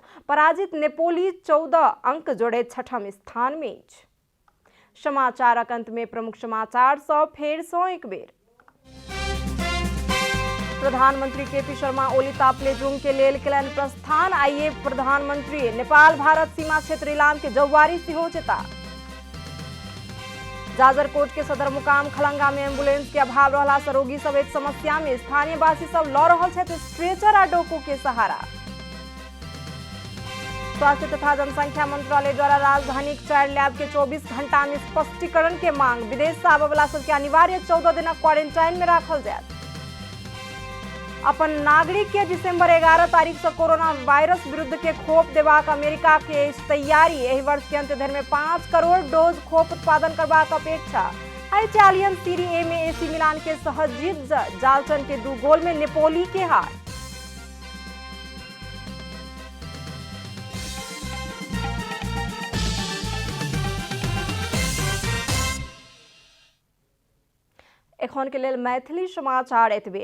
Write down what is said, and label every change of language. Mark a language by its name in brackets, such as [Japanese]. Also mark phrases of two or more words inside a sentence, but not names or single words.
[Maithili] पराजित नेपोली 14 अंक जोड़ैत 6ठम स्थान में अछि। समाचारक अंत में प्रमुख समाचार सँ फेर सँ एक बेर। प्रधानमंत्री केपी शर्मा ओलिता प्लेजुंग के लेल केलनि प्रस्थान। आइए प्रधानमंत्री नेपाल भारत सीमा क्षेत्र इलाम के जौवारी सेहो जेता। जाजरकोट के सदर मुकाम खलंगा में एम्बुलेंस के अभाव रहला से रोगी सब एक समस्या में। स्थानीय वासी सब लऽ रहल छथि स्ट्रेचर आ डोको के सहारा। स्वास्थ्य तथा जनसंख्या मंत्रालय द्वारा राजधानी के 4 लैब के 24 घंटा में स्पष्टीकरण के मांग। विदेश से आबय वाला सबके अनिवार्य 14 दिन क्वारंटाइन में राखल जायत। अपन नागरिक के दिसंबर 11 तारीख से कोरोना वायरस विरुद्ध के खोप देबाक अमेरिका के तैयारी। एहि वर्ष के अंत धरि में 5 करोड़ डोज खोप उत्पादन करबाक अपेक्षा। इटालियन सीरी ए में एसी मिलान के सहज जीत, जाल्टन के 2 गोल में नेपोली के हार। एखन के लेल मैथिली समाचार एतबे।